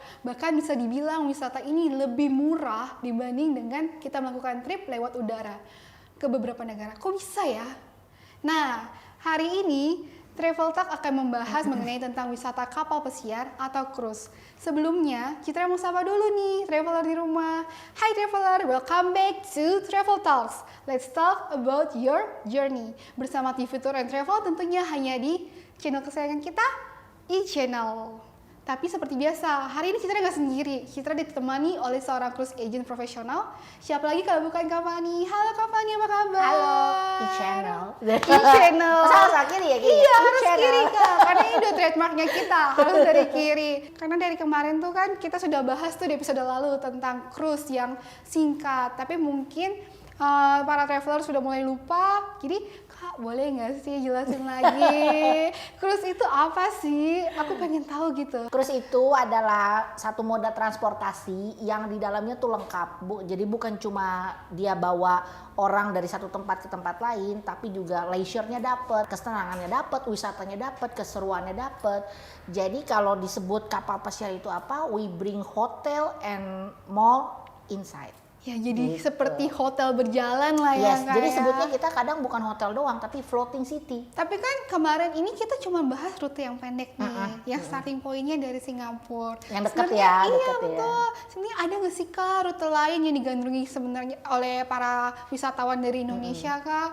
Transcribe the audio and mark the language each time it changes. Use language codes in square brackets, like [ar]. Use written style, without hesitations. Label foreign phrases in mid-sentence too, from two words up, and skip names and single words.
[id] Bahkan bisa dibilang wisata ini lebih murah dibanding dengan kita melakukan trip lewat udara ke beberapa negara. Kok bisa ya? Nah, hari ini Travel Talk akan membahas mengenai tentang wisata kapal pesiar atau cruise. Sebelumnya, Citra mau sapa dulu nih traveler di rumah. [en] Hai traveler, welcome back to Travel Talks. Let's talk about your journey. [id] Bersama TV Tour and Travel tentunya hanya di channel kesayangan kita, e-channel. Tapi seperti biasa, hari ini Citra nggak sendiri. Citra ditemani oleh seorang [en] cruise agent [id] profesional. Siapa lagi kalau bukan Kak Fani? Halo Kak Fani, apa kabar? Halo, e-channel. E-channel. Salah kiri ya? Iya, harus kiri Kak. Karena ini udah trademarknya kita, harus dari kiri. Karena dari kemarin tuh kan kita sudah bahas tuh di episode lalu tentang cruise yang singkat. Tapi mungkin para traveler sudah mulai lupa. Jadi Kak, boleh nggak sih jelasin lagi? Cruise itu apa sih? Aku pengen tahu gitu. Cruise itu adalah satu moda transportasi yang di dalamnya tuh lengkap, Bu. Jadi bukan cuma dia bawa orang dari satu tempat ke tempat lain, tapi juga leisure-nya dapat, kesenangannya dapat, wisatanya dapat, keseruannya dapat. Jadi kalau disebut kapal pesiar itu apa? [en] We bring hotel and mall inside. [id] Ya, jadi gitu. seperti hotel berjalan lah ya. Yes, jadi sebutnya kita kadang bukan hotel doang, tapi [en] floating city. [id] Tapi kan kemarin ini kita cuma bahas rute yang pendek nih, yang [en] starting point- [id] nya dari Singapura. Yang dekat Sebenarnya ya, iya dekat betul. ya. Sebenarnya ada nggak sih Kak rute lain yang digandrungi sebenarnya oleh para wisatawan dari Indonesia Kak?